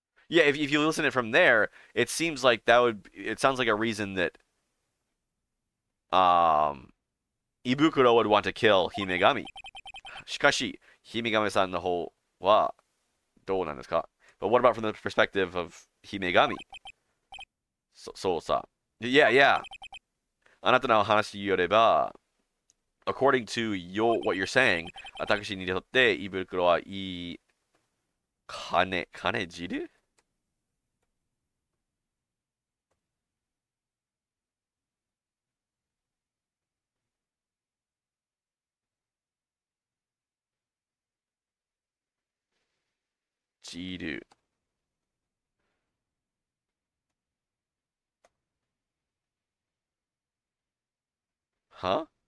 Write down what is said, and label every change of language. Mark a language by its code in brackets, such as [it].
[en] Yeah, if you listen to it from there, it seems like it sounds like a reason that Ibukuro would want to kill Himegami. [ja] しかし、Himegamiさんの方はどうなんですか? [en] But what about from the perspective of Himegami? [ja] そうさ。 [en] Yeah. [ja] あなたの話によれば、 [en] according to what you're saying, [ja] 私にとって胃袋はいい金汁 汁 [en] Huh?